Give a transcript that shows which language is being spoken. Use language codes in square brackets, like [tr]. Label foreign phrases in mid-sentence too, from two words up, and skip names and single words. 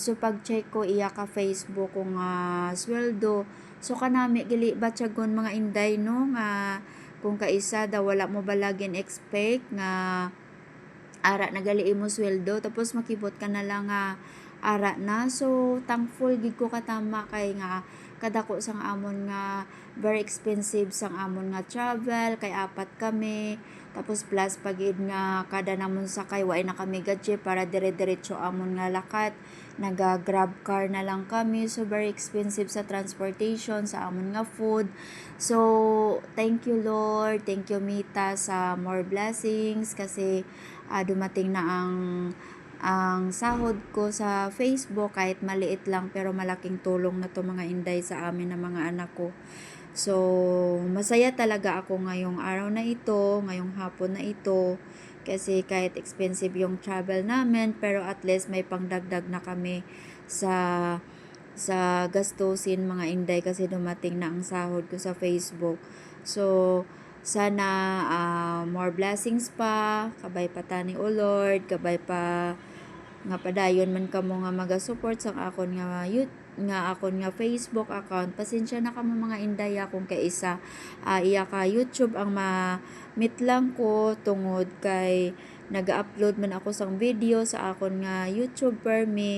[hil] So pag check ko iya ka Facebook ko nga sweldo, so kanami gili batyagon mga inday no nga kung kaisa daw wala mo balagin expect nga ara nagali mo sweldo tapos makibot ka na lang nga ara na. So thankful gid ko katama kay nga kadako sang amon nga [en] very expensive [hil] sang amon nga travel kay apat kami, tapos plus pagid nga kada namon sakay way na kami gadget para dire-diretso amon nga lakat, naga [en] grab car [hil] na lang kami. So [en] very expensive [hil] sa transportation, sa amon nga food. [tl] So [en] thank you Lord, thank you [tl] Mita sa [en] more blessings [tl] kasi dumating na ang sahod ko sa Facebook kahit maliit lang pero malaking tulong na to mga inday sa amin na mga anak ko. So masaya talaga ako ngayong araw na ito, ngayong hapon na ito kasi kahit expensive yung travel namin pero at least may pangdagdag na kami sa gastusin mga inday kasi dumating na ang sahod ko sa Facebook. [hil] So sana [en] more blessings [hil] pa, kabay pa tani o Lord, kabay pa nga padayon man kamo nga maga-support sa akon nga akon nga Facebook account. Pasensya na kamo mga indaya kung kaisa iya ka YouTube ang ma-meet lang ko tungod kay naga-upload man ako sang video sa akon nga YouTube permi.